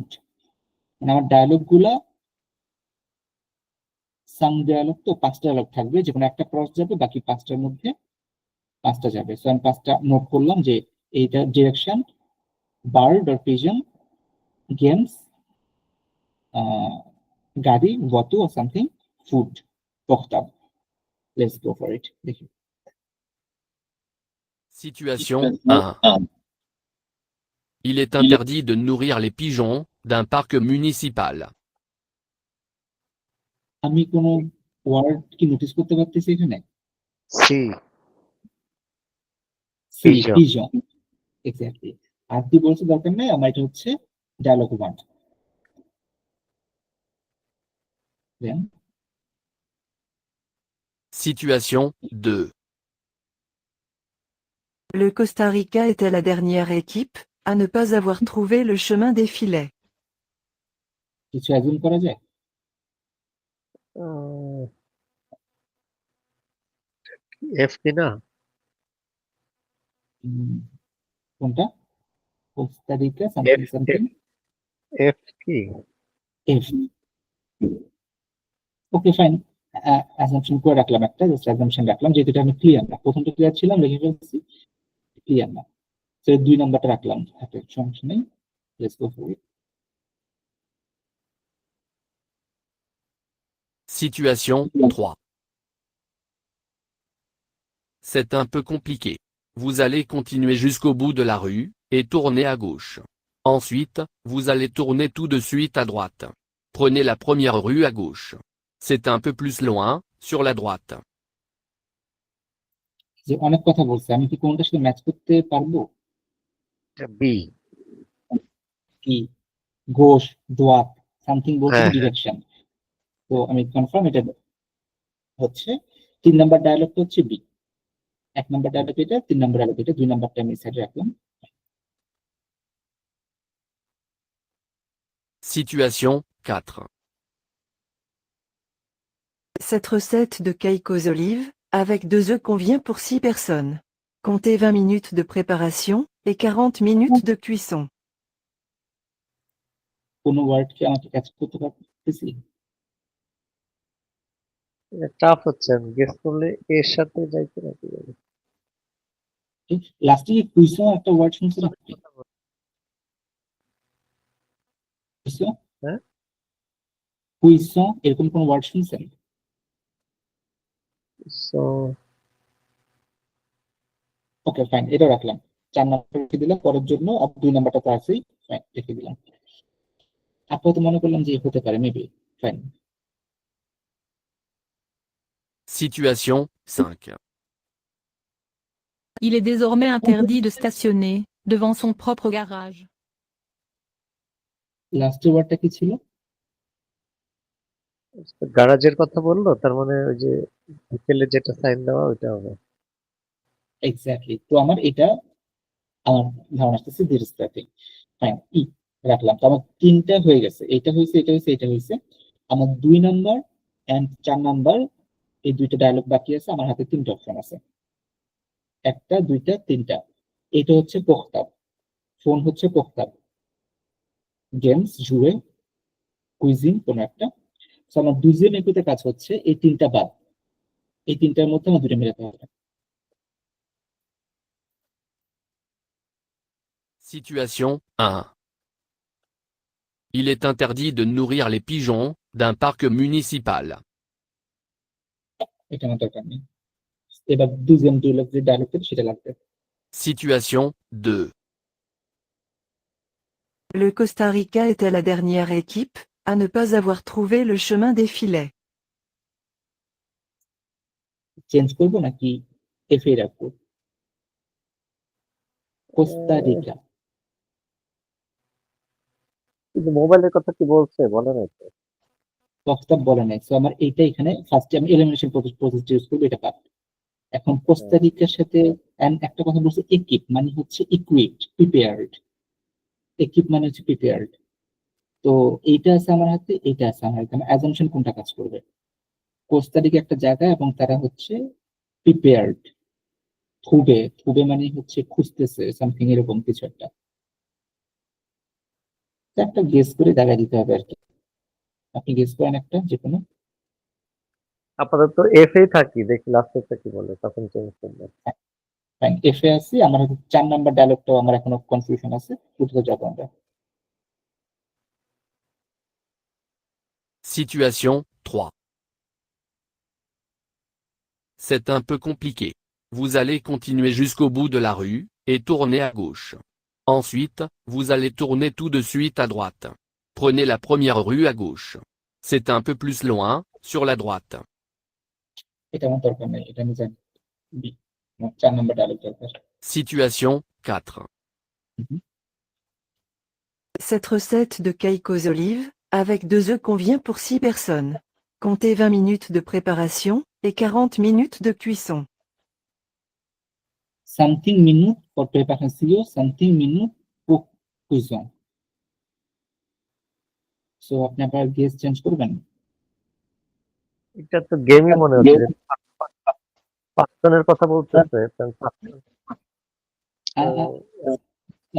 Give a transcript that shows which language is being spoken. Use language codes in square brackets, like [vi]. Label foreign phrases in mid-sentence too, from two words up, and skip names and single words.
[bn] মানে আমার ডায়লগ গুলা সাং ডায়লগ, তো 5টা ডায়লগ থাকবে, যে কোনো একটা ক্রস যাবে, বাকি 5টার মধ্যে 5টা যাবে। সো আমি 5টা নোট করলাম যে এইটা ডিরেকশন, [en] bird or pigeon, [bn] গেমস, গাড়ি, ওয়াতু [en] or something, [bn] food, পোক্তাব। [en] Let's go for it. [bn] দেখি। [fr] Situation 1. Il est interdit de nourrir les pigeons d'un parc municipal. [bn] আমি কোনো ওয়ার্ড কি নোটিস করতে পারতেছি এখানে? সি সি, Pigeon. [en] pigeon, exactly. [bn] আর কি বলতে দরকার নেই, আমার এটা হচ্ছে [en] dialogue one. [bn] দেন [fr] Situation 2. Le Costa Rica était la dernière équipe à ne pas avoir trouvé le chemin des filets. [bn] কিছু অ্যাজুম করা যায়? এফ কি না? কোনটা? কোস্টা রিকা সামথিং F, সামথিং, এফ কি? এফ। [en] okay fine, [bn] অ্যাজাম্পশন করে রাখলাম, একটা [en] just assumption [bn] রাখলাম, যেহেতু এটা আমি ক্লিয়ার না, প্রথমটা ক্লিয়ার ছিলাম, লিখে ফেলছি, ক্লিয়ার না, তো 2 নাম্বারটা রাখলাম হাতে, সমস্যা নেই। [en] let's go for it. [fr] Situation 3. C'est un peu compliqué. Vous allez continuer jusqu'au bout de la rue, et tourner à gauche. Ensuite, vous allez tourner tout de suite à droite. Prenez la première rue à gauche. C'est un peu plus loin, sur la droite. [bn] যে অনেক কথা বলছে, আমি কি কোনটার সাথে ম্যাচ করতে পারবো? বি। কি ঘোষ, দোয়াত, সামথিং বলছে হ্যাঁ, ডিরেকশন, তো আমি কনফার্ম এটা হচ্ছে 3 নাম্বার ডায়লগটা হচ্ছে বি, 1 নাম্বার ডায়লগ এটা, 3 নাম্বার ডায়লগ এটা, 2 নাম্বারটা আমি সাইডে রাখলাম। [fr] Situation 4. Cette recette de cake aux olives, avec 2 œufs convient pour 6 personnes. Comptez 20 minutes de préparation et 40 minutes de cuisson. [bn] কোনো ওয়ার্ড কি আমাকে ক্যাচ করতে পারতেছি? টাফ হচ্ছে, আমি গেস করলে এর সাথে যাইতে নাকি যাবে। লাস্টে কি কুইসো একটা ওয়ার্ড শুনছেন আপনি? কুইসো, হ্যাঁ, কুইসো এরকম কোন ওয়ার্ড শুনছেন? সো [en] okay fine, [bn] এটা রাখলাম, 4 নাম্বার রেখে দিলাম পরের জন্য, আর 2 নাম্বারটা তো আছেই, ফাইন রেখে দিলাম। আপাতত মনে করলাম যে হতে পারে, মেবি, ফাইন। [fr] Situation 5. Il est désormais interdit de stationner devant son propre garage. [bn] লাস্টের ওয়ার্ডটা কি ছিল? গ্যারাজের কথা বললো, তার মানে ওই যে বিকেলে যেটা সাইন দেওয়া ওইটা হবে। এক্স্যাক্টলি, তো আমার ধারণা আসতেছে [en] this starting, [bn] ফাইন, ই রাখলাম। তো আমার 3টা হয়ে গেছে, এটা হয়েছে, এটা হয়েছে, এটা হয়েছে। আমার 2 [en] number and 4 number, [bn] এই 2টা ডায়লগ বাকি আছে, আমার হাতে 3টা অপশন আছে, 1টা 2টা 3টা। এটা হচ্ছে পোক্তাব, ফোন হচ্ছে পোক্তাব, গেমস জুয়ে, কুইজিন কোনো একটা। তো আমার 2 একুতে কাজ হচ্ছে এই 3টা বাদ, এই 3টার মধ্যে আমার 2টা মেলাতে হবে। [fr] Situation 1. Il est interdit de nourrir les pigeons d'un parc municipal. [bn] এটা আমার দরকার নেই, এবার 2 যে ডায়লগ সেটা লাগবে। [fr] Situation 2. Le Costa Rica était la dernière équipe à ne pas avoir trouvé le chemin des filets. [bn] চেঞ্জ করবো নাকি এফে রাখবো? কোস্টা রিকা, কিন্তু মোবাইলের কথা কি বলছে বলে নাই তো। প্রস্তাব বলে নাই, সো আমার এইটা এখানে ফার্স্টে আমি [en] elimination process [bn] ইউজ করবো, এটা বাদ। এখন কোস্টারিকার সাথে and একটা কথা বলছে equip মানে হচ্ছে [en] equipped, prepared, [bn] equip মানে হচ্ছে prepared। তো এইটা আছে আমার হাতে, এইটা আছে আমার হাতে, আমার অ্যাজাম্পশন কোনটা কাজ করবে? কোস্টারিকা একটা জায়গা এবং তারা হচ্ছে প্রিপেয়ার্ড, থুবে, থুবে মানে হচ্ছে খুঁজতেছে সামথিং এরকম কিছু একটা। তো একটা গেস করে দেখা দিতে হবে আর কি। আপনি গেস করেন একটা যে কোনো। আপাতত এফ এ থাকি, দেখি লাস্টেরটা কি বলে, তখন চেঞ্জ করবো। ফাইন, এফ এ আছি, আমার হাতে 4 নাম্বার ডায়লগটাও আমার এখনো কনফিউশন আছে, উঠতে যাবো আমরা। [fr] Situation 3. C'est un peu compliqué. Vous allez continuer jusqu'au bout de la rue, et tourner à gauche. Ensuite, vous allez tourner tout de suite à droite. Prenez la première rue à gauche. C'est un peu plus loin, sur la droite. [bn] এটা আমার দরকার নেই, এটা আমি জানি। বি, 4 নাম্বার ডায়লগ দরকার। [fr] Situation 4. Cette recette de cake aux olives, avec 2 œufs convient pour 6 personnes. Comptez 20 minutes de préparation et 40 minutes de cuisson. [en] something minute for preparation, something minute cook কুইজন। [bn] সো আপনি আবার গেস চেঞ্জ করবেন। এটা তো গেমই মনে হচ্ছে যে 5 জনের কথা বলতেছে, কারণ 5 জন তো